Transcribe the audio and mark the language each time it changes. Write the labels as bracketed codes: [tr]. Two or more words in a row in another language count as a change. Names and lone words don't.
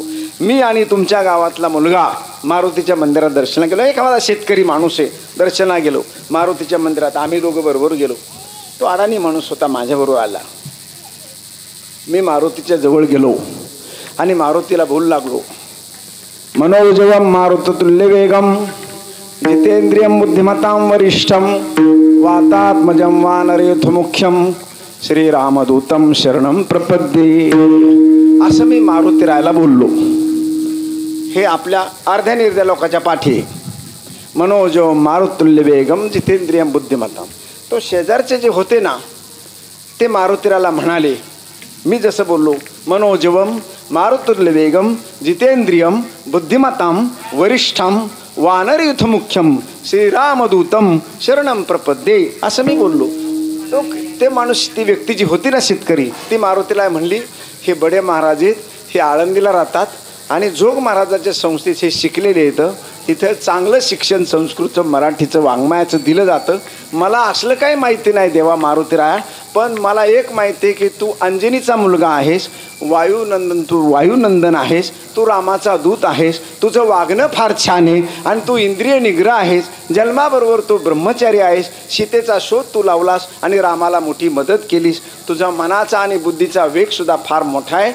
[mr] मी आणि तुमच्या गावातला मुलगा मारुतीच्या मंदिरात दर्शना गेलो. एखादा शेतकरी माणूस आहे, दर्शना गेलो मारुतीच्या मंदिरात. आम्ही दोघं बरोबर गेलो. तो अडाणी माणूस होता, माझ्याबरोबर आला. मी मारुतीच्या जवळ गेलो आणि मारुतीला बोलू लागलो, [sa] मनोजवम मारुततुल्य वेगम जितेंद्रियम बुद्धिमतां वरिष्ठम वातात्मजं वानरेथ मुख्यम श्रीरामदूतम शरणम प्रपद्ये. [mr] असं मी मारुतीरायला बोललो. हे आपल्या अर्ध्या निर्ध्या लोकांच्या पाठी. [sa] मनोजवम मारुतुल्य वेगम जितेंद्रियम बुद्धिमतां. [mr] तो शेजारचे जे होते ना ते मारुतीराला म्हणाले, मी जसं बोललो [sa] मनोजवम मारुतुल्य वेगम जितेंद्रियम बुद्धिमतां वरिष्ठम वानरयुथ मुख्यम श्रीरामदूतम शरणम प्रपद्ये [mr] असं मी बोललो. ते माणूस, ती व्यक्ती जी होती ना शेतकरी, ती मारुतीला म्हणली, हे बडे महाराज आहेत, हे आळंदीला राहतात आणि जोग महाराजाच्या संस्थेत हे शिकलेले आहेत, तिथं चांगलं शिक्षण संस्कृतचं मराठीचं वाङ्मयाचं दिलं जातं. मला असलं काही माहिती नाही देवा मारुतीराया, पण मला एक माहिती आहे की तू अंजनीचा मुलगा आहेस, तू वायुनंदन आहेस, तू रामाचा दूत आहेस, तुझं वागणं फार छान आहे आणि तू इंद्रिय निग्रह आहेस, जन्माबरोबर तू ब्रह्मचारी आहेस, सीतेचा शोध तू लावलास आणि रामाला मोठी मदत केलीस, तुझा मनाचा आणि बुद्धीचा वेग सुद्धा फार मोठा आहे.